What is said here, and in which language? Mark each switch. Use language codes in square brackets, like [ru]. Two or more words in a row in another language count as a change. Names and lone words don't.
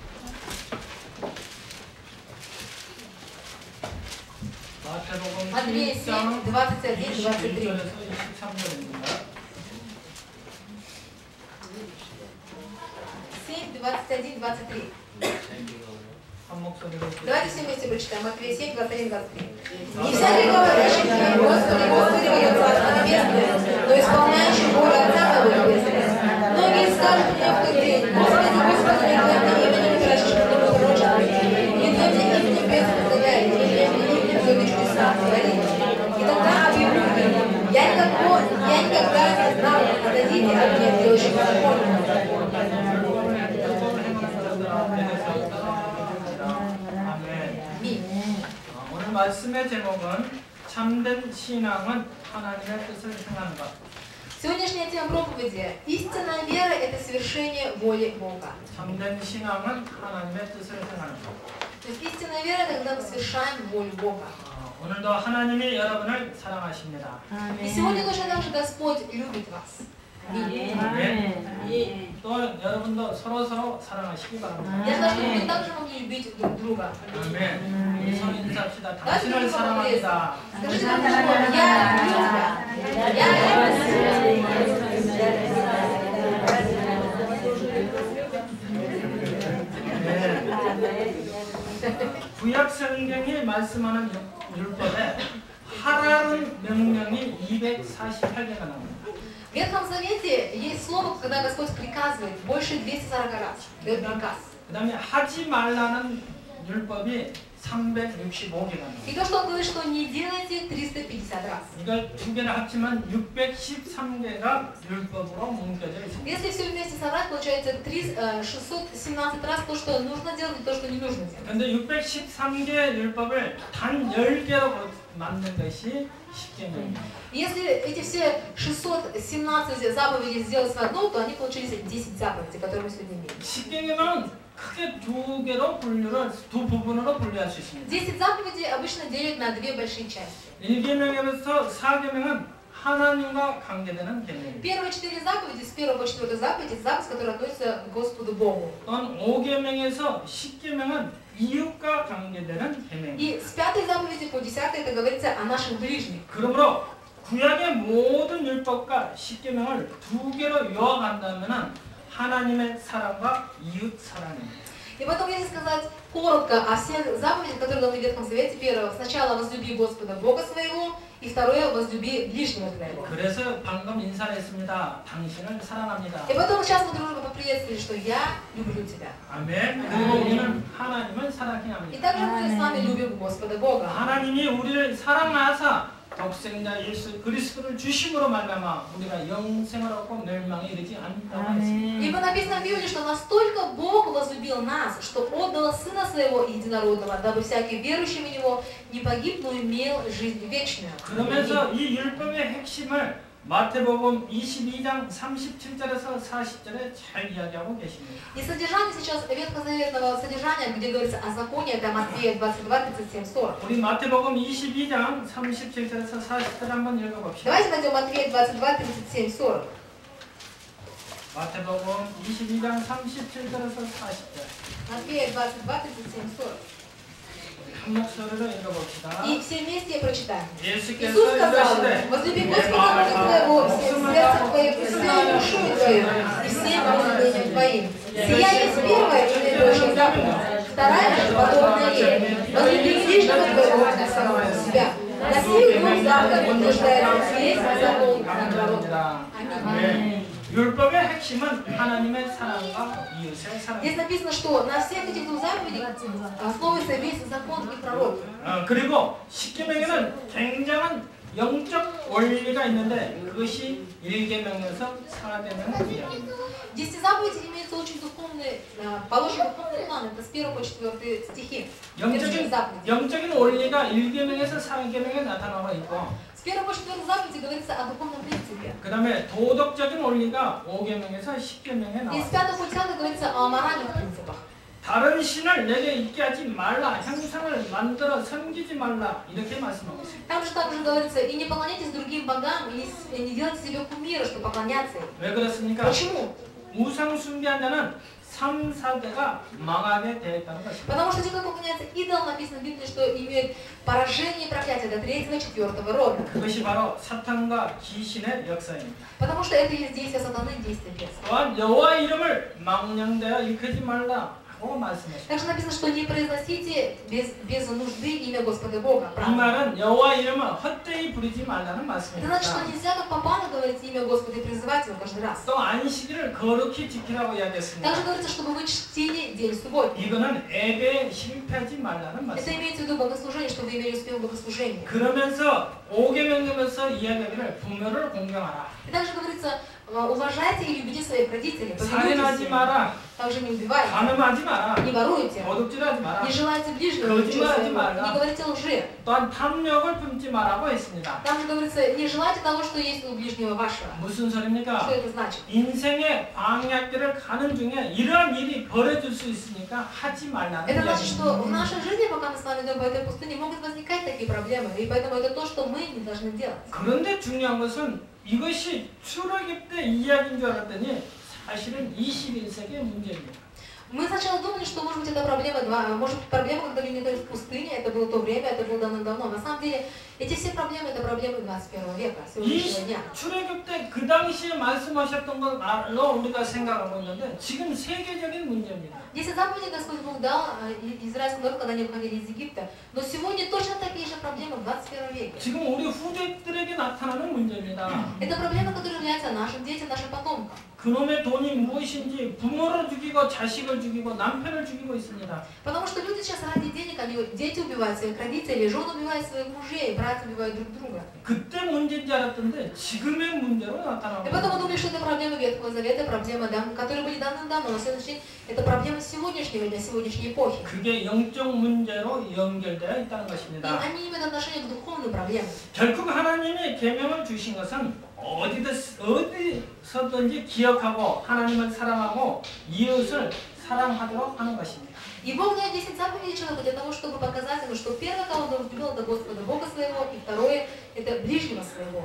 [ko] 마태복음 [ru] Матфея [ko] 7장 7, 21, 23. 21절에서 23절입니다. 7, 21, 23. 한 목소리로 [ru] Давайте все вместе прочитаем. Матфея 7, 21, 23. Не всякий говорящий мне, Господи, Господи, войдет в Царство Небесное, но исполняющий волю Отца моего Небесного. Многие скажут мне в тот день: Господи, Господи, не твоим именем прячешь много пророчеств, не твоим именем бедных изгоняет, не твоим именем многие чудеса творит. И тогда объявлю им: я никогда не знал, отойдите от меня, делающих закон. [ko] 오늘 말씀의 제목은 참된 신앙은 하나님의 뜻을 행하는 것. [ru] Сегодняшняя тема проповеди – истинная вера – это совершение воли Бога. [ko] 참된 신앙은 하나님의 뜻을 행하는 것. [ru] То есть истинная вера – это когда мы совершаем волю Бога. [ko] 오늘도 하나님이 여러분을 사랑하십니다. [ru] И сегодня точно так же Господь любит вас. [ko] 아멘. 또 여러분도 서로 사랑하시기 바랍니다. [ru] Я знаю, что вы также могли любить друг друга. [ko] 아멘. 우리 서로 인사합시다. 당신을 사랑합니다. [ru] Скажите нам, я люблю тебя. [ko] 구약 성경이 말씀하는 율법에 하라는 명령이 248개가 나옵니다. [ru] В Ветхом Завете есть слово, когда Господь приказывает больше 240 раз. Дает приказ. [ko] 그다음에 하지 말라는 율법이 365개가 나옵니다. [ru] И то, что Он говорит, что не делайте, 350 раз. [ko] 이걸 두 개를 합치면 613개가 율법으로 뭉겨져 있습니다. [ru] Если все вместе собрать, получается 617 раз то, что нужно делать, и то, что не нужно делать. [ko] 그런데 613개 율법을 단 10개로 만든 것이 십계명입니다. [ru] Если эти все 617 заповедей сделать в одну, то они получились 10 заповедей, которые мы сегодня имеем. [ko] 십계명은 크게 두 부분으로 분류할 수 있습니다. [ru] 10 заповедей обычно делят на две большие части. [ko] 1계명에서 4계명은 하나님과 관계되는 계명입니다. [ru] Первые 4 заповеди, с 1 по 4 заповеди, это заповедь, которая относится к Господу Богу. [ko] 또한 5계명에서 10계명은 이웃과 관계되는 계명입니다. [ru] И с 5 заповеди по 10 это говорится о наших ближних. [ko] 그러므로 구약의 모든 율법과 10계명을 두 개로 요약한다면 하나님의 사랑과 이웃 사랑입니다. [ru] И потом, если сказать коротко о всех заповедях, которые даны в Ветхом Завете, первое, сначала возлюби Господа Бога своего, и второе, возлюби ближнего твоего. [ko] 그래서 방금 인사를 했습니다. 당신을 사랑합니다. [ru] И потом сейчас мы друг друга поприветствовали, что я люблю тебя. [ko] 아멘. 그리고 우리는 하나님을 사랑해야 [ru] И [ko] 합니다. [ru] также мы с вами любим Господа Бога. [ko] 하나님이 우리를 사랑하사 독생자 예수 그리스도를 주심으로 말미암아 우리가 영생을 얻고 멸망에 이르지 않다고 했습니다. [ru] Ибо написано в Библии, что настолько Бог возлюбил нас, что отдал Сына Своего Единородного, дабы всякий верующий в Него не погиб, но имел жизнь вечную. [ko] 그러면서 이 율법의 핵심을 마태복음 22장 37절에서 40절에 잘 이야기하고 계십니다. [ru] И содержание сейчас ветхозаветного содержания, где говорится о законе, это Матфея 22, 37, 40. [ko] 우리 마태복음 22장 37절에서 40절 한번 읽어봅시다. [ru] Давайте найдем Матфея 22, 37, 40. [ko] 마태복음 22장 37절에서 40절. [ru] Матфея 22, 37, 40. [ko] 한 목소리로 읽어봅시다. [ru] И все вместе прочитаем. [ko] 예수께서 [ru] Иисус сказал: [ko] 이르시되 [ru] возлюби Господа Бога твоего всем сердцем твоим, и всей душой твоей, и всем помышлением твоим. Сия есть первая и наибольшая заповедь. Вторая же подобная ей: возлюби ближнего твоего, как самого себя. На сих двух заповедях утверждается весь закон народа. Аминь. [ko] 율법의 핵심은 하나님의 사랑과 이웃의 사랑. [ru] Здесь написано, что на всех этих двух заповедях основывается весь закон и пророк. [ko] 그리고 십계명에는 굉장한 영적 원리가 있는데 그것이 1계명에서 4계명을 이야기합니다. [ru] 10 заповедей имеется очень духовный, положен духовный план, это с 1 по 4 стихи. [ko] 영적인 원리가 1계명에서 4계명에 나타나고 있고 [ru] С 1 по 4 заповеди говорится о духовном принципе. [ko] 그 다음에 도덕적인 원리가 5계명에서 10계명에 [ru] И с [ko] 나와요. [ru] 5 по 10 говорится о моральных принципах. [ko] 다른 신을 내게 있게 하지 말라. 형상을 만들어 섬기지 말라. 이렇게 말씀하고 있습니다. [ru] Там же также говорится, и не поклоняйтесь другим богам, и не делайте себе кумира, чтобы поклоняться им. [ko] 왜 그렇습니까? [ru] Почему? [ko] 우상 숭배한 자는 3, 4대가 망하게 되어 있다는 것입니다. [ru] Потому что те, кто поклоняется идолам, написано в Библии, что имеют поражение и проклятие до 3-го, 4-го рода. [ko] 그것이 바로 사탄과 귀신의 역사입니다. [ru] Потому что это есть действие сатаны, действие беса. [ko] 또한 여호와 이름을 망령되어 일컫지 말라 하고 말씀하십니다. [ru] Также написано, что не произносите без нужды имя Господа Бога. [ko] 이 말은 여호와 이름을 헛되이 부르지 말라는 [ru] Это значит, [ko] 말씀입니다. [ru] что нельзя как попало говорить имя Господа и призывать его каждый раз. [ko] 또 안식일을 거룩히 지키라고 이야기했습니다. [ru] Также говорится, чтобы вы чтили день субботний. [ko] 이거는 예배에 실패하지 말라는 [ru] Это [ko] 말씀. [ru] имеется в виду богослужение, чтобы вы имели успех в богослужении. [ko] 그러면서 5계명에서 이야기하기를 부모를 공경하라. [ru] И также говорится, уважайте и любите своих родителей, [ko] 살인하지 [ru] повинуйтесь им. [ko] 마라. [ru] Также не убивайте, [ko] 간음하지 마라. [ru] не воруйте, [ko] 도둑질하지 마라. [ru] не желайте ближнего, [ko] 거짓말하지 [ru] ничего своего, [ko] 말라. [ru] не говорите лжи. [ko] 또한 탐욕을 품지 마라고 했습니다. [ru] Там же говорится, не желайте того, что есть у ближнего вашего. [ko] 무슨 [ru] Что [ko] 소리입니까? [ru] это значит? [ko] 인생의 광야길을 가는 중에 이러한 일이 벌어질 수 있으니까 하지 말라는 [ru] Это значит, что в [ko] 이야기입니다. [ru] нашей жизни, пока мы с вами идем по этой пустыне, могут возникать такие проблемы. И поэтому это то, что мы не должны делать. [ko] 그런데 중요한 것은 이것이 출애굽 때 이야기인 줄 알았더니 사실은 21세기의 문제입니다. [ru] Мы сначала думали, что может быть это проблема, может быть проблема, когда люди находились в пустыне, это было то время, это было давно. На самом деле, эти все проблемы, это проблемы 21 века, сегодняшнего дня. [ko] 출애굽 때 그 당시에 말씀하셨던 걸로 우리가 생각하고 있는데 지금 세계적인 문제입니다. [ru] 10 заповедей Господь Бог дал израильскому народу, когда они выходили из Египта. Но сегодня точно такие же проблемы в 21 веке. [ko] 지금 우리 후대들에게 나타나는 문제입니다. [ru] Это проблема, которая является нашим детям, нашим потомкам. [ko] 그놈의 돈이 무엇인지 부모를 죽이고 자식을 죽이고 남편을 죽이고 있습니다. [ru] Потому что люди сейчас ради денег, они дети убивают своих родителей, жены убивают своих мужей, братья убивают друг друга. [ko] 그때 문제인 줄 알았던데 지금의 문제로 [ru] И [ko] 나타나고 [ru] поэтому [ko] 있습니다. [ru] думали, что это проблема Ветхого Завета, проблема, которые были давным-давно, но на следующий день это проблема сегодняшнего дня, сегодняшней эпохи. [ko] 그게 영적 문제로 연결되어 있다는 [ru] И [ko] 것입니다. [ru] они имеют отношение к духовным проблемам. [ko] 결국 하나님이 계명을 주신 것은 어디서든지 기억하고 하나님을 사랑하고 이웃을 사랑하도록 하는 것입니다. [ru] И Бог дает 10 заповедей человеку для того, чтобы показать ему, что первое, кого он любил, это Господа Бога своего, и второе, это ближнего своего.